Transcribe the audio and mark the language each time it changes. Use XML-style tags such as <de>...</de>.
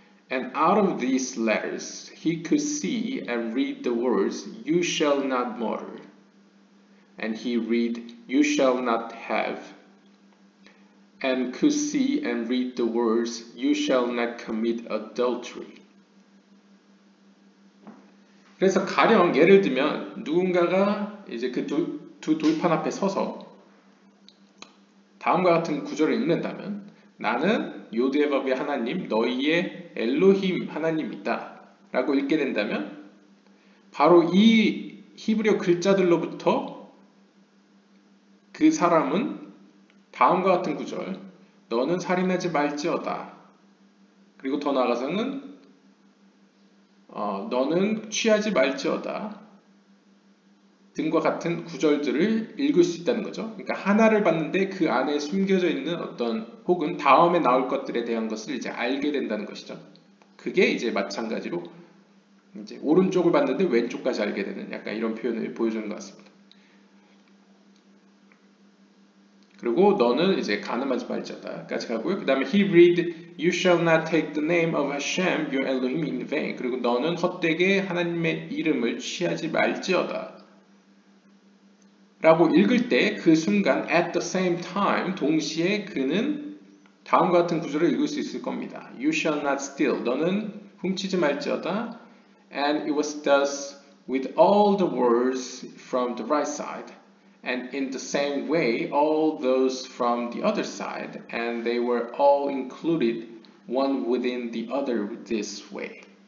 <en>And out of these letters he could see and read the words, "You shall not murder." And he read, "You shall not have." And could see and read the words, "You shall not commit adultery."</en> <ko>그래서 가령 예를 들면 누군가가 이제 그 두 돌판 앞에 서서 다음과 같은 구절을 읽는다면, 나는 요드에바브의 하나님, 너희의 엘로힘 하나님이다 라고 읽게 된다면, 바로 이 히브리어 글자들로부터 그 사람은 다음과 같은 구절, 너는 살인하지 말지어다, 그리고 더 나아가서는 너는 취하지 말지어다 등과 같은 구절들을 읽을 수 있다는 거죠. 그러니까 하나를 봤는데 그 안에 숨겨져 있는 어떤 혹은 다음에 나올 것들에 대한 것을 이제 알게 된다는 것이죠. 그게 이제 마찬가지로 이제 오른쪽을 봤는데 왼쪽까지 알게 되는 약간 이런 표현을 보여주는 것 같습니다. 그리고 너는 이제 간음하지 말지어다까지 가고요. 그 다음에</ko> <en>he read you shall not take the name of Hashem your Elohim in vain.</en> <ko>그리고 너는 헛되게 하나님의 이름을 취하지 말지어다 라고 읽을 때 그 순간</ko> <en>at the same time</en> <ko>동시에 그는 다음과 같은 구절을 읽을 수 있을 겁니다.</ko> <en>You shall not steal.</en> <ko>너는 훔치지 말지어다.</ko> <en>And it was thus with all the words from the right side. And in the same way all those from the other side. And they were all included one within the other this way.</en>